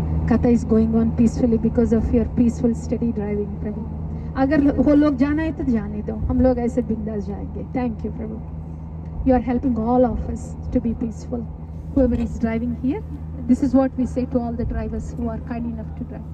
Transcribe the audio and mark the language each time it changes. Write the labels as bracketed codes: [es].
[en] Katha is going on peacefully because of your peaceful, steady driving, Prabhu. [hi] अगर वो लोग जाना है तो जाने दो, हम लोग ऐसे बिंदास जाएंगे. [en] Thank you, Prabhu. You are helping all of us to be peaceful. Whoever is driving here, this is what we say to all the drivers who are kind enough to drive.